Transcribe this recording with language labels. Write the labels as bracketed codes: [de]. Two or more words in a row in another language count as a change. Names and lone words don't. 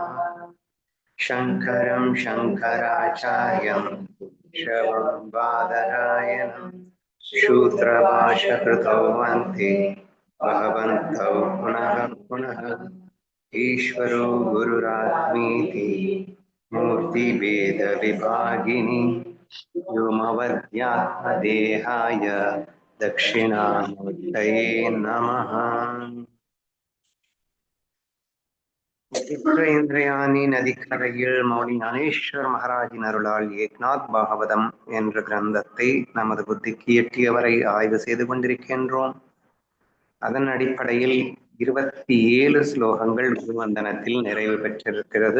[sa] शङ्करं शङ्कराचार्यं केशवं बादरायणं शूद्रभाष्यकृतौ वन्दे भगवन्तौ पुनः पुनः। ईश्वरो गुरुरात्मीति मूर्तिभेदविभागिनि व्योमवद्व्यात्मदेहाय दक्षिणामूर्तये नमः। [ta] இந்திரயானி நதிக்கரையில் மௌனி ஞானேஸ்வர் மகாராஜின் அருளால் ஏக்நாத் பாகவதம் என்ற கிரந்தத்தை நமது புத்திக்கு எட்டியவரை ஆய்வு செய்து கொண்டிருக்கின்றோம். அதன் அடிப்படையில் 27 ஸ்லோகங்கள் குருவந்தனத்தில் நிறைவு பெற்றிருக்கிறது.